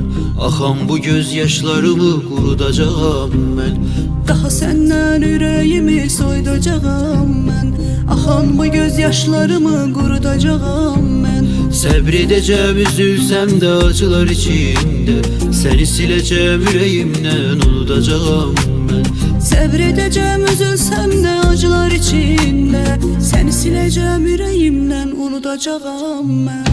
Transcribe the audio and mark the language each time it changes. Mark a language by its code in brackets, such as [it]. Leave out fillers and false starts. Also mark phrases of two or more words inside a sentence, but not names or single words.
[az] Axan bu gözyaşlarımı qurudacağım ben. [tr] Daha senden yüreğimi soydacağım ben. [az] Axan bu gözyaşlarımı qurudacağım ben. Səbredəcəm üzülsəm də acılar içində, səni siləcəm ürəyimdən unudacağım mən. Səbredəcəm üzülsəm də acılar içində, səni siləcəm ürəyimdən unudacağım mən.